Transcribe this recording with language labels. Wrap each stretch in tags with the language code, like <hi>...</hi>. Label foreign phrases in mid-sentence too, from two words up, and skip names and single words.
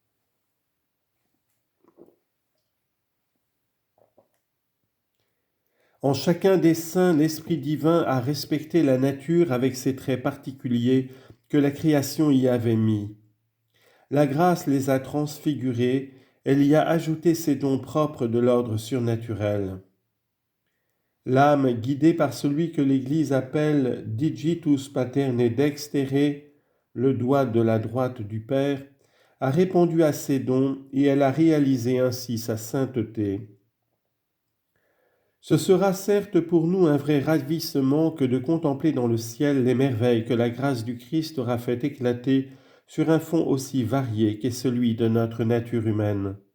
<fr>En chacun des saints, l'Esprit divin a respecté la nature avec ses traits particuliers que la création y avait mis. La grâce les a transfigurés, elle y a ajouté ses dons propres de l'ordre surnaturel. L'âme, guidée par celui que l'Église appelle</fr> <la>digitus paterne dextere,</la> <fr>le doigt de la droite du Père, a répondu à ses dons et elle a réalisé ainsi sa sainteté. Ce sera certes pour nous un vrai ravissement que de contempler dans le ciel les merveilles que la grâce du Christ aura fait éclater sur un fond aussi varié qu'est celui de notre nature humaine.</fr>